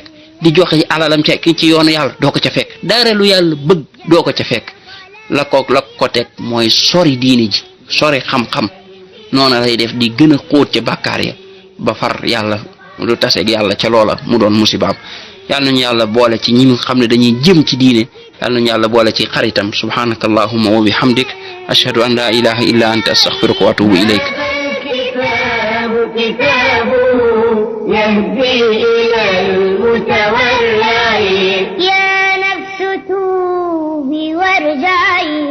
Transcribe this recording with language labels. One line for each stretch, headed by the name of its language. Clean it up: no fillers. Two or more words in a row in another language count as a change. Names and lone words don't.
Wolof: di joxe alalam ci yoonu yàlla doo ko ca fekk dara lu yàlla bëgg doo ko ca fekk la ko teg mooy sori diine ji sori xam-xam noona lay def di gën a xóot ca bàkkaar ya ba far yàlla lu taseeg yàlla ca loola mu doon musibaam yàlla nañu yàlla boole ci ñi nga xam ne dañuy jëm ci diine yàlla nañu yàlla boole ci xaritam
Arabic: سبحانك اللهم وبحمدك أشهد أن لا إله إلا أنت أستغفرك وأتوب إليك يهدي إلى المتورع يا نفس توبي وارجعي